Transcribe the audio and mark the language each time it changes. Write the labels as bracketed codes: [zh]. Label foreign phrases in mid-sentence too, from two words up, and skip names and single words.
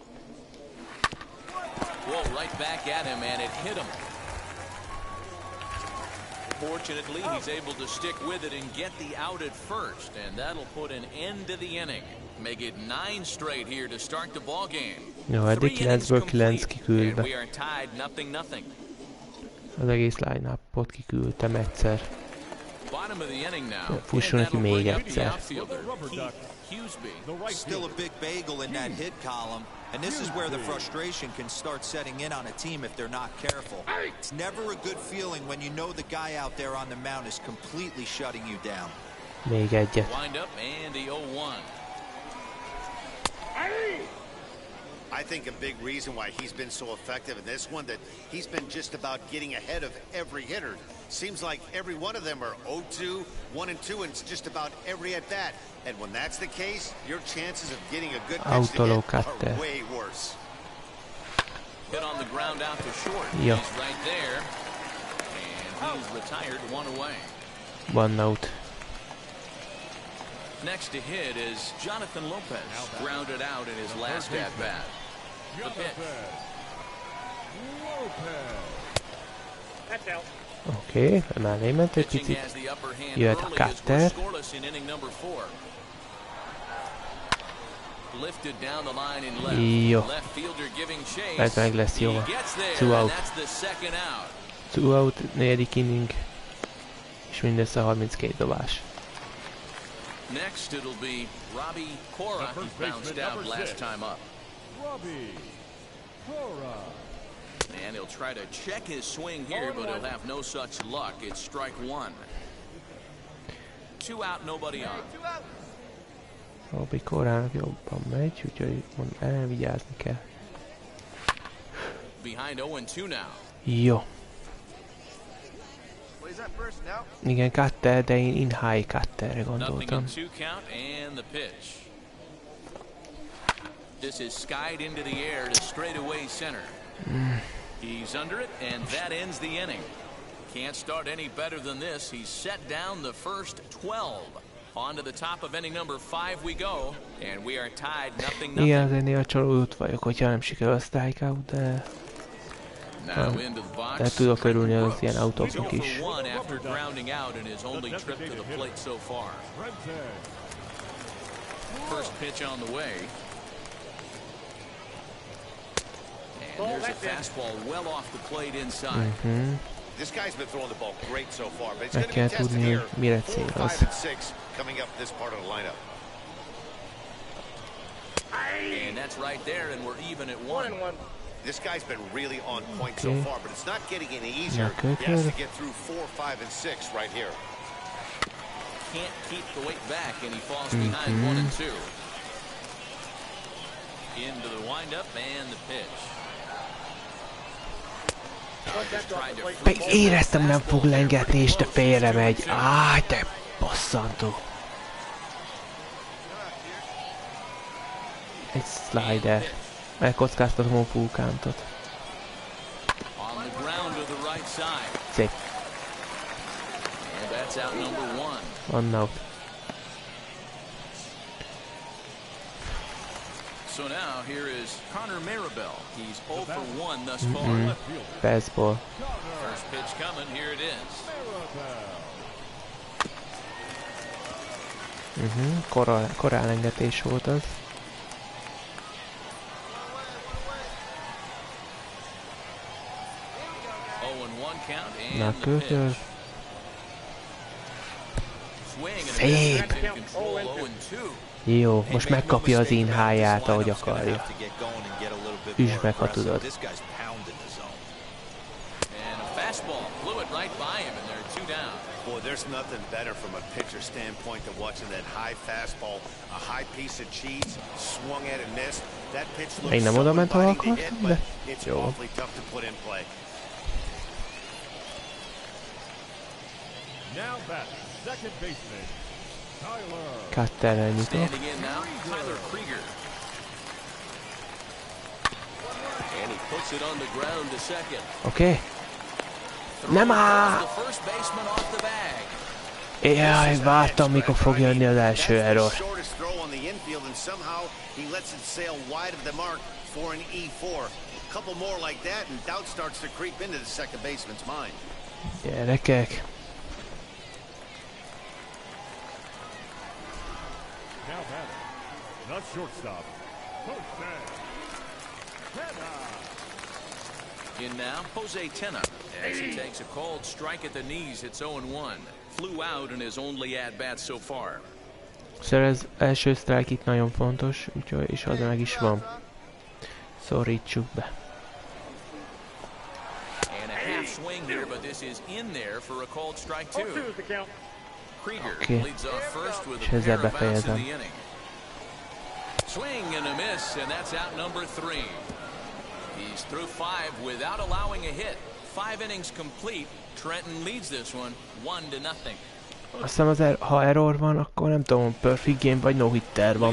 [en] Whoa, right back at him, and it hit him. Fortunately, he's able to stick with it and get the out at first, and that'll put an end to the inning. Make it 9 straight here to start the ball game. [hu] Jó, eddig 9-ből 9 [en] And [hu] kiküldve. [en] we are tied 0-0. [hu] Az egész line-upot kiküldtem egyszer. [en] Bottom of the inning now. [hu] Fusson neki még egyszer. [en] Still a big bagel in that hit column, and this is where the frustration can start setting in on a team if they're not careful. It's never a good feeling when you know the guy out there on the mound is completely shutting you down. [hu] Még egyet. [en] Wind up and the 0-1. I think a big reason why he's been so effective in this one that he's been just about getting ahead of every hitter. Seems like every one of them are 0-2, 1-2, and it's just about every at bat. And when that's the case, your chances of getting a good pitch to hit are way worse. Hit on the ground out to short. Yeah. He's right there, and he's retired, one away. One out. Next to hit is Jonathan Lopez, grounded out in his last at bat. The pitch. [hu] Oké, emellé ment egy picit. Jöhet a cutter. Jó. Ez meg lesz jó. 2 out. 2 out, 4. inning. És mindössze 32 dobás. [en] Next it'll be Robbie Cora. He bounced out last time up. Robbie Cora. And he'll try to check his swing here, but he'll have no such luck. It's strike 1. 2 out, nobody on. [hu] Robbie Corának jobban megy, úgyhogy elvigyázni kell. [en] Behind 0-2 now. [hu] Jó. Igen, cutter, de én in-high cutterre gondoltam. [en] This is skied into the air to straightaway center. He's under it, and that ends the inning. Can't start any better than this. He's set down the first 12. On to the top of inning number 5 we go, and we are tied 0-0. [hu] Igen, azért néha csalódott vagyok, hogyha nem sikerül a strikeout, de... de tudok örülni az ilyen autóknak is. [en] First pitch on the way. And there's a fastball well off the plate inside. This guy's been throwing the ball great so far, but it's [hu] Meg [en] going to [hu] kell [en] be tested [hu] tudni, [en] here. [hu] mire [en] 4, [hu] céloz. [en] 5, and 6 coming up this part of the lineup. And that's right there, and we're even at 1. This guy's been really on point so far, but it's not getting any easier. He has to get through 4, 5, and 6 right here. Can't keep the weight back, and he falls behind 1 and 2. Into the windup and the pitch. [hu] Éreztem, nem fog lengetni, és te félre megy. Áj, te bosszantó. Egy slider. Megkockáztatom a vulkántot. Szép. [en] One out. So now here is Connor Maribel. He's 0 for 1 thus far. Fastball. First pitch coming. Here it is. [hu] Korán engetés volt az. Na, kötör. Szép! Jó, most megkapja az in-high-ját, ahogy akarja. Üsd meg, ha tudod. [en] Boy, there's nothing better from a pitcher standpoint than watching that high fastball, a high piece of cheese, swung at and missed. That pitch looks so inviting to hit, but it's awfully tough to put in play. Now back, second baseman, Tyler. [hu] Cutterrel nyitok. [en] Standing in now, Tyler Krieger. And he puts it on the ground to second. [hu] Oké. Nem áll! Jaj, vártam, mikor fog jönni az első error. Gyerekek. [en] In now, Jose Tena, as he takes a cold strike at the knees, it's 0-1. Flew out in his only at-bat so far. [hu] Szóval az első strike itt nagyon fontos, úgyhogy és az meg is van. Szorítsuk be. [en] And a half swing here, but this is in there for a cold strike too. [hu] Oké. És ezzel befejezem. [en] Swing and a miss, and that's out number 3. He's through 5 without allowing a hit. 5 innings complete. Trenton leads this one 1-0. [hu] Azt hiszem, ha error van, akkor nem tudom, [en] perfect game [hu] vagy no-hitter van.